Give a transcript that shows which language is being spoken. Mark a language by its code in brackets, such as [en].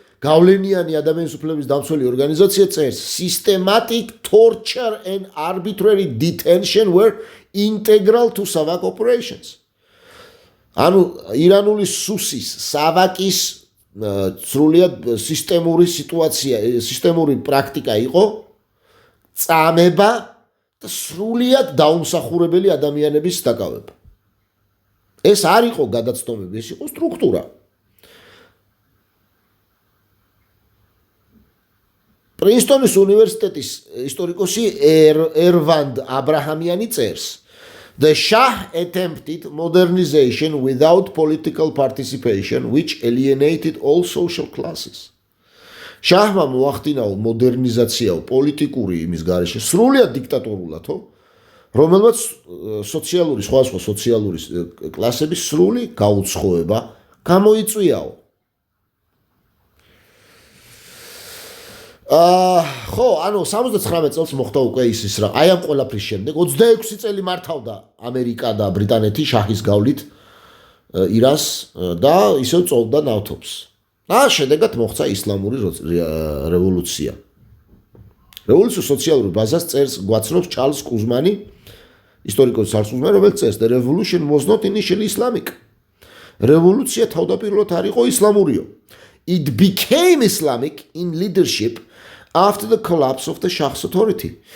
[ka] გავლენიანი ადამიანის უფლებების დამცველი ორგანიზაცია წერს [en] systematic torture and arbitrary detention were integral to SAVAK operations. [ka] ანუ ირანული სუსის SAVAK-ის სრულიად სისტემური პრაქტიკა იყო წამება და სრულიად დაუმსახურებელი ადამიანების დაკავება. ეს არ იყო გადაცდომები, ეს იყო სტრუქტურა. პრინსტონის უნივერსიტეტის ისტორიკოსი ერვანდ აბრაჰამიანი წერს [en] The Shah attempted modernization without political participation which alienated all social classes. [ka] Shahma მოახდინაო მოდერნიზაციაო პოლიტიკური იმის გარეშე სრულიად დიქტატორულათო რომელმაც სოციალური სხვადასხვა სოციალური კლასების სრული გაუცხოება გამოიწვიაო. ხო, ანუ 79 წელს მოხდა უკვე ის რა. აი ამ ყველაფრის შემდეგ 26 წელი მართავდა ამერიკა და ბრიტანეთი შაჰის გავლით ირანს და ისევ წოვდა ნავთობს. და შედეგად მოხდა ისლამური რევოლუცია. რევოლუციის სოციალური ბაზას წერს გვაცნობს ჩარლზ კუზმანი, ისტორიკოსი ჩარლზ კუზმანი, რომელიც წერს [en] The revolution was not initially Islamic. [ka] რევოლუცია თავდაპირველად არ იყო ისლამურიო. [en] It became Islamic in leadership after the collapse of the Shah's authority.